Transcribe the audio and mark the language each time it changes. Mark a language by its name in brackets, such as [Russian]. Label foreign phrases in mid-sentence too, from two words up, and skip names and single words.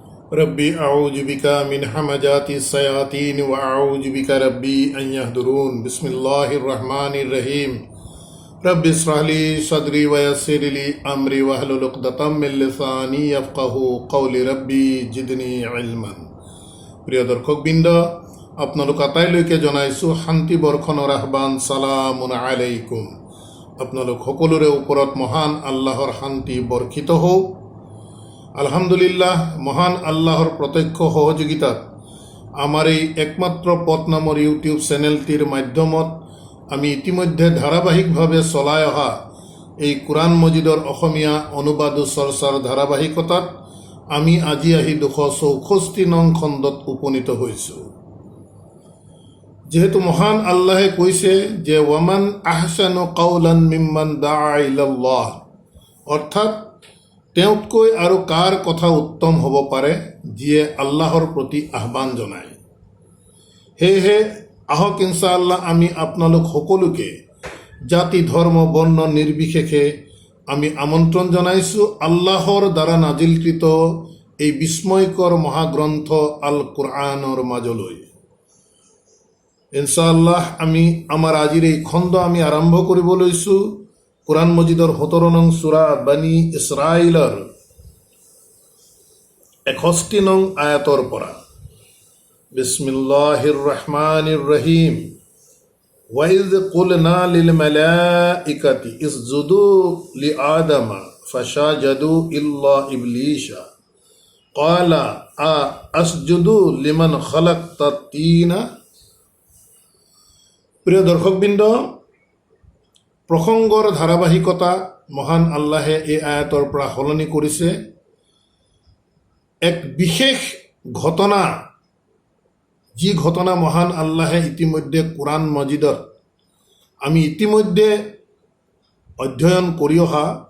[Arabic] رب أعوذ بك من همزات الشياطين و أعوذ بك رب أن يحضرون. بسم الله الرحمن الرحيم. رب اشرح لي صدري و يسر لي أمري واحلل عقدة من لساني يفقهوا قولي رب زدني علما. [Assamese] প্ৰিয় দৰ্শকবৃন্দ, আপোনালোক আটাইলৈকে জনাইছোঁ শান্তি বৰ্ষণৰ আহ্বান। [Arabic] سلام عليكم. [Assamese] আপোনালোক সকলোৰে ওপৰত মহান আল্লাহৰ শান্তি বৰ্ষিত হওক। আলহামদুলিল্লাহ, মহান আল্লাহৰ প্ৰত্যক্ষ সহযোগিতাত আমাৰ এই একমাত্ৰ পথ নামৰ ইউটিউব চেনেলটিৰ মাধ্যমত আমি ইতিমধ্যে ধাৰাবাহিকভাৱে চলাই অহা এই কোৰআন মজিদৰ অসমীয়া অনুবাদ চৰ্চাৰ ধাৰাবাহিকতাত আমি আজি আহি 264 নং খণ্ডত উপনীত হৈছোঁ। যেহেতু মহান আল্লাহে কৈছে যে [Arabic] ومن أحسن قولا ممن دعا إلى الله, [Assamese] অৰ্থাৎ তেওঁতকৈ আৰু কাৰ কথা উত্তম হ'ব পাৰে যিয়ে আল্লাহৰ প্ৰতি আহ্বান জনায়। সেয়েহে আহক ইনশাআল্লাহ আমি আপোনালোক সকলোকে জাতি ধৰ্ম বৰ্ণ নিৰ্বিশেষে আমি আমন্ত্ৰণ জনাইছোঁ আল্লাহৰ দ্বাৰা নাজিলকৃত এই বিস্ময়কৰ মহাগ্ৰন্থ আল কোৰআনৰ মাজলৈ। ইনশাআল্লাহ আমি আমাৰ আজিৰ এই খণ্ড আমি আৰম্ভ কৰিব লৈছোঁ কোৰআন মজিদৰ 17 নং সূৰা বানি ইছৰাইলৰ 61 নং আয়াতৰ পৰা। [Arabic] بسم الله الرحمن الرحيم. وَإِذْ قُلْنَا لِلْمَلَائِكَةِ اسْجُدُوا لِآدَمَ فَسَجَدُوا إِلَّا إِبْلِيسَ قَالَ أَسْجُدُ لِمَنْ خَلَقْتَ طِينًا। [Assamese] প্ৰিয় দৰ্শকবৃন্দ, প্ৰসংগৰ ধাৰাবাহিকতা মহান আল্লাহে এই আয়াতৰ পৰা সলনি কৰিছে। এক বিশেষ ঘটনা, যি ঘটনা মহান আল্লাহে ইতিমধ্যে কোৰআন মজিদত আমি ইতিমধ্যে অধ্যয়ন কৰি অহা